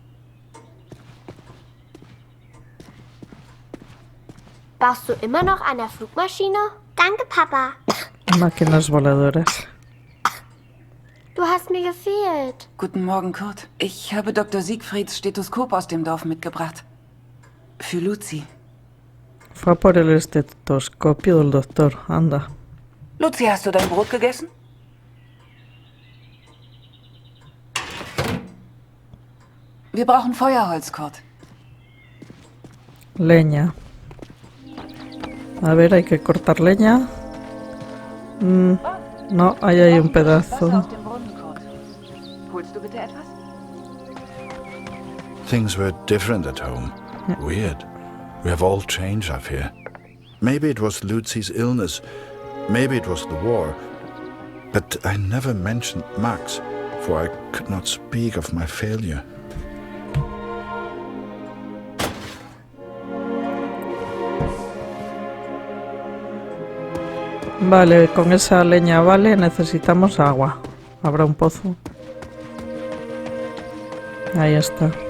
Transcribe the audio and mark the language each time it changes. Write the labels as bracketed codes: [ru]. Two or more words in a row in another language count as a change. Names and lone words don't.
[de] Baust du immer noch an der Flugmaschine? Danke, Papa. [es] Máquinas voladoras. [de] Du hast mir gefehlt. Guten Morgen, Kurt. Ich habe Dr. Siegfrieds Stethoskop aus dem Dorf mitgebracht. Für Lucy. [es] Fue a por el estetoscopio del doctor. Anda. [de] Lucy, hast du dein Brot gegessen? Wir brauchen Feuerholz, Kurt. [es] Leña. A ver, hay que cortar leña. No, ahí hay un pedazo. [de] Holst du bitte etwas? [en] Things were different at home. Weird. We have all changed, I fear. Maybe it was Lucy's illness. Maybe it was the war. But I never mentioned Max, for I could not speak of my failure. [es] Vale, con esa leña vale, necesitamos agua. ¿Habrá un pozo? Ahí está.